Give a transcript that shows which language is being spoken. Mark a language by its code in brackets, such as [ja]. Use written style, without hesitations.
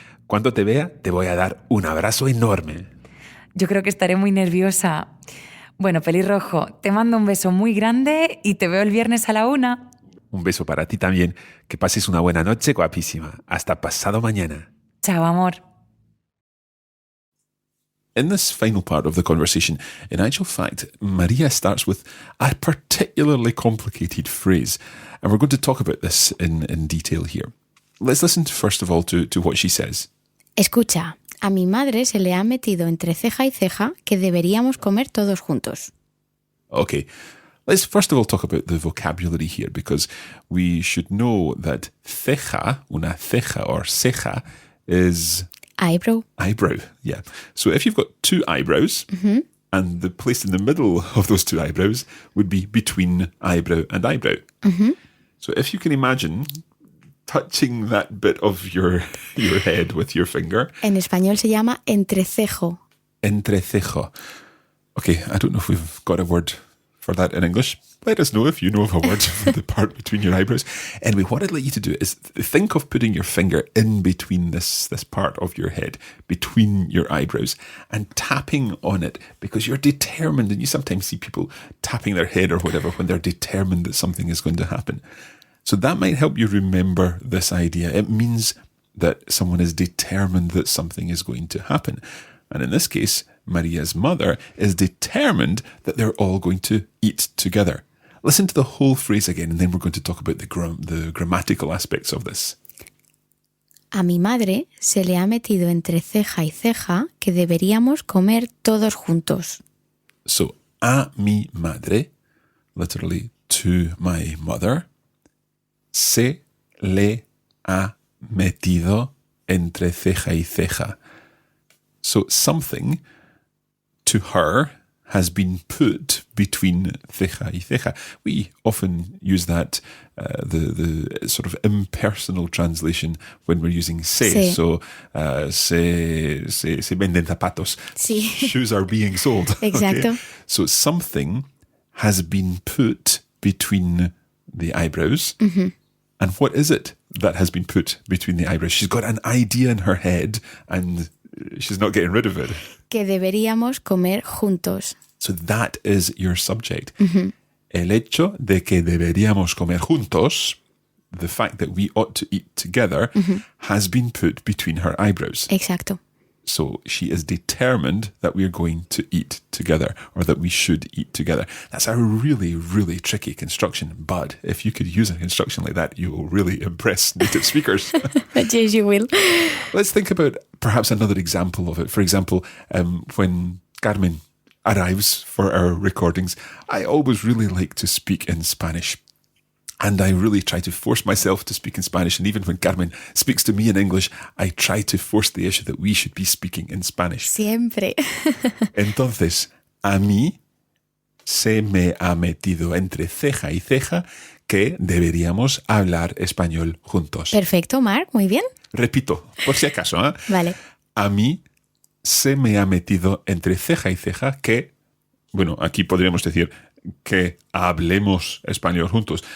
[es] Cuando te vea, te voy a dar un abrazo enorme. Yo creo que estaré muy nerviosa. Bueno, pelirrojo, te mando un beso muy grande y te veo el viernes a la 1. Un beso para ti también. Que pases una buena noche, guapísima. Hasta pasado mañana. Chao, amor. [en] In this final part of the conversation, in actual fact, Maria starts with a particularly complicated phrase. And we're going to talk about this in detail here. Let's listen first of all to what she says. [es] Escucha, a mi madre se le ha metido entre ceja y ceja que deberíamos comer todos juntos. [en] Okay, let's first of all talk about the vocabulary here, because we should know that ceja, [es] una ceja [en] or ceja, is... Eyebrow. Eyebrow, yeah. So if you've got two eyebrows, and the place in the middle of those two eyebrows would be between eyebrow and eyebrow. So if you can imagine touching that bit of your head with your finger. [es] En español se llama entrecejo. [en] Entrecejo. Okay, I don't know if we've got a word for that in English. Let us know if you know of a word for the part between your eyebrows. Anyway, what I'd like you to do is think of putting your finger in between this part of your head, between your eyebrows, and tapping on it because you're determined. And you sometimes see people tapping their head or whatever when they're determined that something is going to happen. So that might help you remember this idea. It means that someone is determined that something is going to happen. And in this case, Maria's mother is determined that they're all going to eat together. Listen to the whole phrase again, and then we're going to talk about the grammatical aspects of this. [es] A mi madre se le ha metido entre ceja y ceja que deberíamos comer todos juntos. [en] So, [es] a mi madre, [en] literally to my mother, [es] se le ha metido entre ceja y ceja. [en] So something to her has been put between [es] ceja y ceja. [en] We often use that, the sort of impersonal translation when we're using se. [es] Sí. So, se venden zapatos. Sí. [en] Shoes are being sold. [es] Exacto. [en] Okay? So something has been put between the eyebrows. Mm-hmm. And what is it that has been put between the eyebrows? She's got an idea in her head and she's not getting rid of it. [es] Que deberíamos comer juntos. [en] So that is your subject. Mm-hmm. [es] El hecho de que deberíamos comer juntos, [en] the fact that we ought to eat together, mm-hmm. has been put between her eyebrows. [es] Exacto. [en] So she is determined that we're going to eat together, or that we should eat together. That's a really, really tricky construction, but if you could use a construction like that, you will really impress native speakers. Yes, you will. Let's think about perhaps another example of it. For example, when Carmen arrives for our recordings, I always really like to speak in Spanish. And I really try to force myself to speak in Spanish. And even when Carmen speaks to me in English, I try to force the issue that we should be speaking in Spanish. [es] Siempre. Entonces, a mí se me ha metido entre ceja y ceja que deberíamos hablar español juntos. Perfecto, Marc, muy bien. Repito, por si acaso. ¿Eh? Vale. A mí se me ha metido entre ceja y ceja que, bueno, aquí podríamos decir que hablemos español juntos.